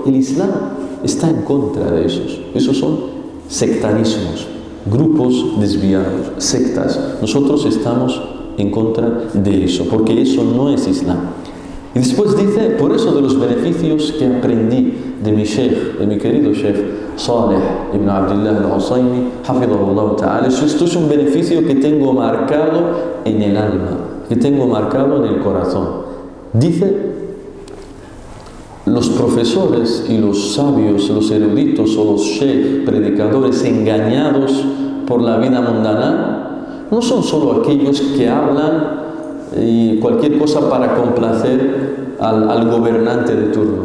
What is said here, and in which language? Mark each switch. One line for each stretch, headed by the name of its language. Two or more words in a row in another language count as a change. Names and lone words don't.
Spanish: El Islam está en contra de esos. Esos son sectarismos, grupos desviados, sectas. Nosotros estamos en contra de eso, porque eso no es Islam. Y después dice, por eso de los beneficios que aprendí de mi sheikh, de mi querido sheikh Saleh ibn Abdullah al-Husaymi,
Arabic: حفظه الله تعالى,
Spanish: esto es un beneficio que tengo marcado en el alma, que tengo marcado en el corazón. Dice, los profesores y los sabios, los eruditos o los sheikh, predicadores engañados por la vida mundana, no son solo aquellos que hablan y cualquier cosa para complacer al gobernante de turno.